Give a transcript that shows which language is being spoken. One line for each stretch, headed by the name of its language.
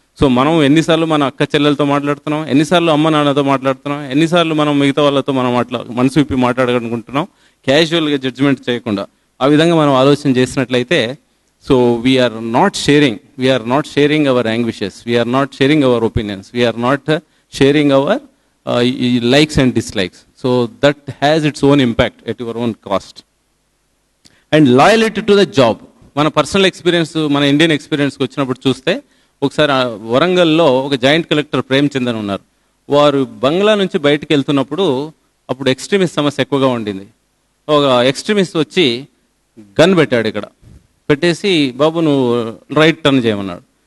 Telugu: So మనం ఎన్నిసార్లు మన అక్క చెల్లెలతో మాట్లాడుతున్నాం, ఎన్నిసార్లు అమ్మ నాన్నతో మాట్లాడుతున్నాం, ఎన్నిసార్లు మనం మిగతా వాళ్ళతో మనం మనసు విప్పి మాట్లాడగలుగుతున్నాం, క్యాజువల్గా జడ్జిమెంట్ చేయకుండా. ఆ విధంగా మనం ఆలోచన చేసినట్లయితే,
English: So we're not sharing our anguishes, we're not sharing our opinions, we're not sharing our likes and dislikes. So that has its own impact at your own cost. And loyalty to the job.
Telugu: మన personal experience, మన Indian ఎక్స్పీరియన్స్కి వచ్చినప్పుడు చూస్తే, ఒకసారి వరంగల్లో ఒక joint collector Premchand అని ఉన్నారు. వారు బంగ్లా నుంచి బయటకు వెళ్తున్నప్పుడు అప్పుడు ఎక్స్ట్రీమిస్ట్ సమస్య ఎక్కువగా ఉండింది. ఒక ఎక్స్ట్రీమిస్ట్ వచ్చి గన్ పెట్టాడు ఇక్కడ, పెట్టేసి బాబు నువ్వు రైట్ టర్న్ చేయమన్నాడు.